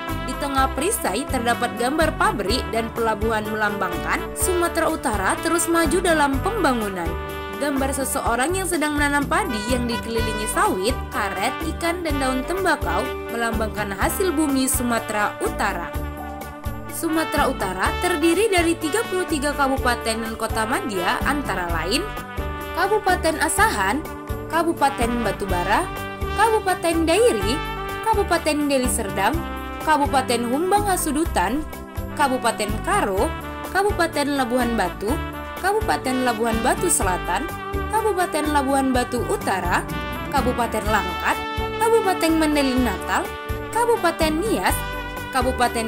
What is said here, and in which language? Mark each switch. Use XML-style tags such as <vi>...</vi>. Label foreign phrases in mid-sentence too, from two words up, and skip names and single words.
<id>Di tengah perisai terdapat gambar pabrik dan pelabuhan melambangkan Sumatera Utara terus maju dalam pembangunan. Gambar seseorang yang sedang menanam padi yang dikelilingi sawit, karet, ikan, dan daun tembakau melambangkan hasil bumi Sumatera Utara. Sumatera Utara terdiri dari 33 kabupaten dan kota madya antara lain Kabupaten Asahan, Kabupaten Batubara, Kabupaten Dairi, Kabupaten Deli Serdang, Kabupaten Humbang Hasudutan, Kabupaten Karo, Kabupaten Labuhan Batu, Kabupaten Labuhan Batu Selatan, Kabupaten Labuhan Batu Utara, Kabupaten Langkat, Kabupaten Mandailing Natal, Kabupaten Nias, Kabupaten</id>